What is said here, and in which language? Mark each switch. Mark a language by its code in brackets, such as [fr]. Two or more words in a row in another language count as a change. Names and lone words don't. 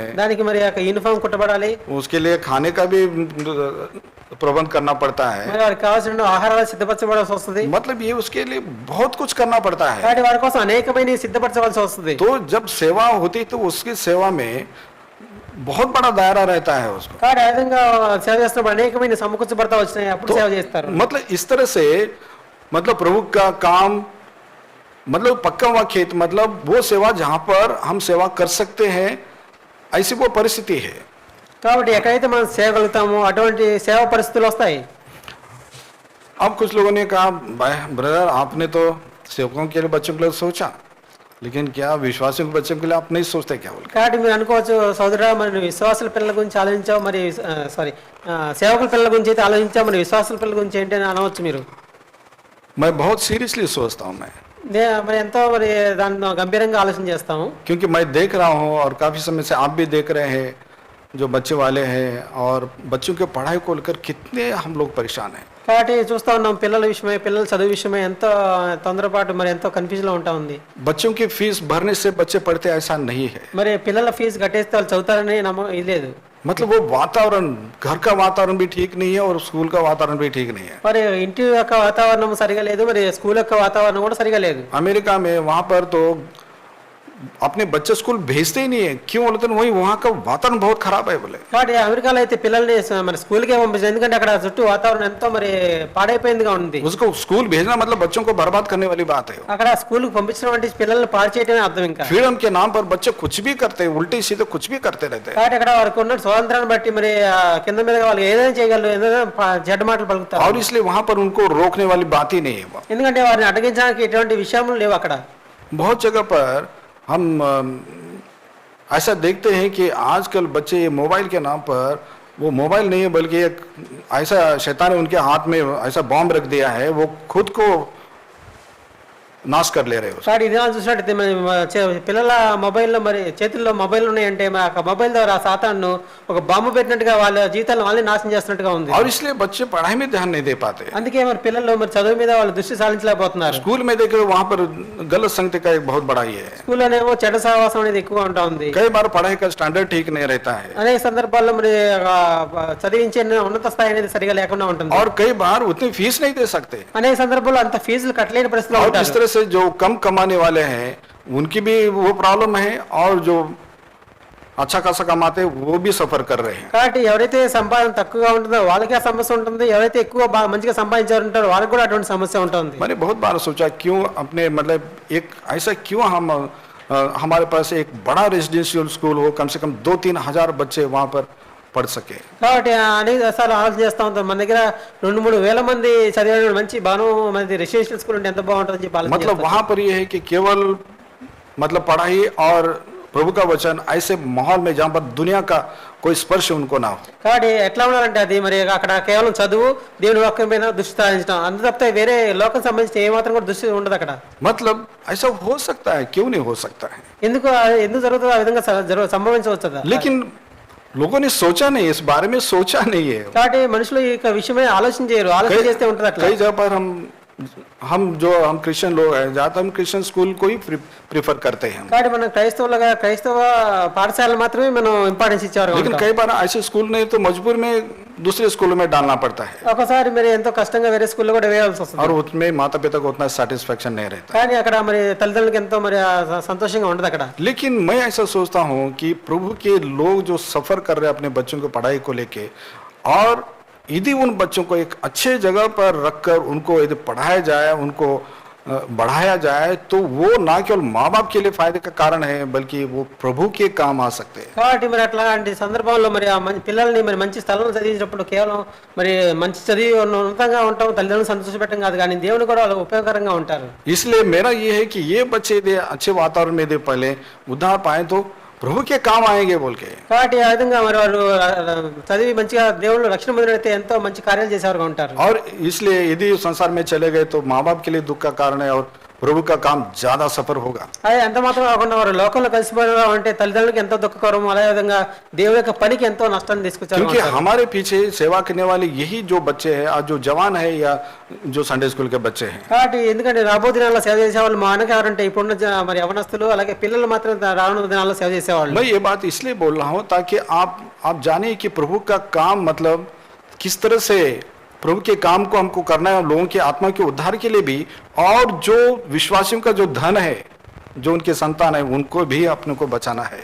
[te] దానికి మరి ఆ యూనిఫామ్ కుట్టబడాలి, [hi] उसके लिए खाने का भी प्रबंध करना पड़ता है। [te] మరి వారికి కావాల్సిన ఆహారాలు సిద్ధపరచబడాల్సి వస్తుంది. [hi] मतलब ये उसके लिए बहुत कुछ करना पड़ता है। [te] కాబట్టి వారి కోసం అనేకమైన సిద్ధపరచవలసి వస్తుంది. [hi] तो जब सेवा होती तो उसकी सेवा में बहुत बड़ा दायरा रहता है उसको। [te] కాబట్టి ఆ విధంగా సేవ చేస్తున్నప్పుడు అనేకమైన సమకూర్చబడతా వచ్చినాయి, అప్పుడు సేవ చేస్తారు. [hi] मतलब इस तरह से मतलब प्रभु का काम मतलब पक्का हुआ खेत, मतलब वो सेवा जहाँ पर हम सेवा कर सकते हैं, ऐसी वो परिस्थिति है। [te] కాబట్టి ఎక్కడైతే మనం చేయగలుగుతామో అటువంటి సేవ పరిస్థితులు వస్తాయి. [hi] अब कुछ लोगों ने कहा ब्रदर आपने तो सेवकों के लिए बच्चों के लिए सोचा, लेकिन क्या विश्वासियों के बच्चों के लिए आप नहीं सोचते क्या बोल? [te] కాబట్టి మీరు అనుకోవచ్చు సోదరుడా, మరి విశ్వాసుల పిల్లల గురించి ఆలోచించావు, మరి సేవకుల పిల్లల గురించి అయితే ఆలోచించావు, మరి విశ్వాసుల పిల్లల గురించి ఏంటి అని అనవచ్చు మీరు. [hi] मैं बहुत सीरियसली सोचता हूँ मैं, [te] మరి ఎంతో మరి దాన్ని గంభీరంగా ఆలోచన చేస్తాము. [hi] क्योंकि मैं देख रहा हूँ और काफी समय से आप भी देख रहे हैं जो बच्चे वाले हैं, और बच्चों के पढ़ाई को लेकर कितने हम लोग परेशान हैं। [te] కాబట్టి చూస్తా ఉన్నాం పిల్లల విషయమై, పిల్లల చదువు విషయమై ఎంతో తొందరపాటు, మరి ఎంతో కన్ఫ్యూజన్ లో ఉంటా ఉంది. [hi] बच्चों की फीस भरने से बच्चे पढ़ते ऐसा नहीं है, [te] మరి పిల్లల ఫీజు కట్టేస్తే వాళ్ళు చదువుతారని ఇది లేదు. [hi] मतलब वो वातावरण, घर का वातावरण भी ठीक नहीं है और स्कूल का वातावरण भी ठीक नहीं है। [te] మరి ఇంటి యొక్క వాతావరణం సరిగా లేదు, మరి స్కూల్ యొక్క వాతావరణం కూడా సరిగా లేదు. [hi] अमेरिका में वहां पर तो अपने बच्चे स्कूल भेजते ही नहीं है, क्यों बोलते हैं वही वहाँ का वातावरण बहुत खराब है बोले। [te] కాబట్టి అమెరికాలో అయితే పిల్లల్ని మరి స్కూల్కే పంపించారు, ఎందుకంటే అక్కడ చుట్టూ వాతావరణం ఎంతో మరి పాడైపోయిందిగా ఉంది. [hi] उसको स्कूल भेजना मतलब बच्चों को बर्बाद करने वाली बात है। [te] అక్కడ స్కూల్ కు పంపించడం అంటే పిల్లల్ని పాడు చేయడమే అర్థం. ఇంకా [hi] फ्रीडम के नाम पर बच्चे कुछ भी करते हैं, उल्टे सीधे कुछ भी करते रहते हैं। [te] కాబట్టి అక్కడ వారికి ఉన్న స్వాతంత్రాన్ని బట్టి మరి కింద మీద వాళ్ళు ఏదైనా చేయగలరు, ఏదైనా చెడ్డ మాటలు పలుకుతారు. [hi] और इसलिए वहां पर उनको रोकने वाली बात ही नहीं है। [te] ఎందుకంటే వారిని అడ్డగించడానికి ఎటువంటి విషయములు లేవు అక్కడ. [hi] बहुत जगह पर हम ऐसा देखते हैं कि आजकल बच्चे ये मोबाइल के नाम पर, वो मोबाइल नहीं है बल्कि एक ऐसा शैतान ने उनके हाथ में ऐसा बॉम्ब रख दिया है, वो खुद को नाश कर ले रहे हो। [te] కాబట్టి ఇది చూసినట్టయితే పిల్లల మొబైల్లో మరి చేతుల్లో మొబైల్ ఉన్నాయంటే ఆ మొబైల్ ద్వారా సాతాను ఒక బాంబు పెట్టినట్టుగా వాళ్ళ జీవితాలను వాళ్ళని నాశనం చేస్తున్నట్టుగా ఉంది. [hi] और इसलिए बच्चे पढ़ाई में ध्यान नहीं दे पाते। [te] అందుకే మరి పిల్లలు మరి చదువు మీద వాళ్ళు దృష్టి సారించలేకపోతున్నారు. [hi] स्कूल में देखे वहां पर गलत संगति का एक बहुत बड़ा ये है। [te] స్కూల్లోనేమో చెడ్డ సహవాసం అనేది ఎక్కువ ఉంటా ఉంది. [hi] कई बार पढ़ाई का स्टैंडर्ड ठीक नहीं रहता है, [te] అనేక సందర్భాల్లో మరి చదివించే ఉన్నత స్థాయి అనేది సరిగా లేకుండా ఉంటుంది. [hi] और कई बार उतनी फीस नहीं दे सकते। [te] అనేక సందర్భాల్లో అంత ఫీజులు కట్టలేని పరిస్థితిలో [hi] और इस [te] ఉంటారు. [hi] तरह से जो कम कमाने वाले हैं उनकी भी वो प्रॉब्लम है, और जो अच्छा खासा कमाते हैं वो भी सफर कर रहे हैं। [te] కాబట్టి ఎవరైతే సంపాదన తక్కువగా ఉంటుందో వాళ్ళకి ఆ సమస్య ఉంటుంది, ఎవరైతే ఎక్కువ మంచిగా సంపాదించారు ఉంటారో వాళ్ళకి కూడా అటువంటి సమస్య ఉంటుంది. [hi] मैंने बहुत बार सोचा क्यों अपने मतलब एक ऐसा क्यों हम हमारे पास एक बड़ा [en] residential school [hi] हो, कम से कम 2-3 हजार बच्चे वहाँ पर पढ़ सके। [te] కాబట్టి అనేక సార్లు ఆలోచన చేస్తూ ఉంటాం, మన దగ్గర 2-3 వేల మంది చదివిన మంచి భవనం, మనది [en] residential school [te] అంటే ఎంత బాగుంటుందని చెప్పి ఆలోచన [hi] मतलब वहाँ पर ये है कि केवल मतलब पढ़ाई और प्रभु का वचन ऐसे माहौल में जहाँ पर दुनिया का कोई स्पर्श उनको ना हो। [te] కాబట్టి ఎట్లా ఉండాలంటే అది మరి అక్కడ కేవలం చదువు, దేవుని వాక్యం మీద దృష్టి సారించడం, అంత తప్పితే వేరే లోకం సంబంధించి ఏ మాత్రం కూడా దృష్టి ఉండదు అక్కడ. [hi] मतलब ऐसा हो सकता है, क्यों नहीं हो सकता है, [te] ఎందుకు జరుగుతుందో ఆ విధంగా సంభవించవచ్చు. [hi] लेकिन लोगों ने सोचा नहीं, इस बारे में सोचा नहीं है। [te] కాబట్టి మనుషులు ఈ విషయమే ఆలోచన చేయరు, ఆలోచన చేస్తే ఉంటుంది అట్లా. [hi] कई जगह पर हम क्रिश्चियन लोग हैं, ज्यादातर हम क्रिश्चियन स्कूल को ही प्रीफर करते हैं। [te] కాబట్టి మనం క్రైస్తవ పాఠశాలలు మాత్రమే మనం ఇంపార్టెన్స్ ఇచ్చేవారు. [hi] लेकिन कई बार ऐसे स्कूल नहीं तो मजबूर में दूसरे स्कूलों में डालना पड़ता है, [te] ఒకసారి మరి ఎంతో కష్టంగా వేరే స్కూల్లో కూడా వేయాల్సి వస్తుంది. [hi] और उसमें माता पिता को उतना सेटिस्फेक्शन नहीं रहता। [te] కానీ అక్కడ మరి తల్లిదండ్రులకు ఎంతో మరి సంతోషంగా ఉండదు అక్కడ. [hi] लेकिन मैं ऐसा सोचता हूँ कि प्रभु के लोग जो सफर कर रहे हैं अपने बच्चों की पढ़ाई को लेके, और यदि उन बच्चों को एक अच्छे जगह पर रखकर उनको यदि पढ़ाया जाए, उनको बढ़ाया जाए तो वो ना केवल माँ बाप के लिए फायदे का कारण है बल्कि वो प्रभु के काम आ सकते हैं। [te] కాబట్టి మరి అట్లాంటి సందర్భంలో మరి ఆ పిల్లల్ని మరి మంచి స్థలంలో చదివించినప్పుడు కేవలం మరి మంచి చదివి ఉన్నతంగా ఉంటాం, తల్లిదండ్రులను సంతోషపెట్టడం కాదు, కానీ దేవుని కూడా వాళ్ళకి ఉపయోగకరంగా ఉంటారు. [hi] इसलिए मेरा ये है कि ये बच्चे दे अच्छे वातावरण में दे पहले उद्धार पाए तो प्रभु के काम आएंगे बोल के। [te] కాబట్టి ఆ విధంగా మరి వారు చదివి మంచిగా దేవుళ్ళు రక్షణ పొందినైతే ఎంతో మంచి కార్యాలు చేసేవారుగా ఉంటారు. [hi] और इसलिए यदि संसार में चले गए तो माँ बाप के लिए दुख का कारण है और प्रभु का काम ज्यादा सफर होगा। [te] అదే ఎంత మాత్రం కాకుండా వారు లోకంలో కలిసిపోయిన అంటే తల్లిదండ్రులకి ఎంతో దుఃఖకరం, అదే విధంగా దేవుని యొక్క పనికి ఎంతో నష్టాన్ని తీసుకొచ్చారు. [hi] क्योंकि हमारे पीछे सेवा करने वाले यही जो बच्चे हैं आज जो जवान है या जो [en] Sunday school [hi] के बच्चे हैं। [te] కాబట్టి ఎందుకంటే రాబో దినాల్లో సేవ చేసేవాళ్ళు మా వెనక ఎవరంటే ఇప్పుడున్న మరి యవనస్తులు అలాగే పిల్లలు మాత్రం రానున్న దినాల్లో సేవ చేసేవాళ్ళు. [hi] मैं ये बात इसलिए बोल रहा हूँ ताकि आप जाने कि प्रभु का काम मतलब किस तरह से प्रभु के काम को हमको करना है और लोगों की आत्मा के उद्धार के लिए भी, और जो विश्वासियों का जो धन है जो उनके संतान है उनको भी अपने को बचाना है।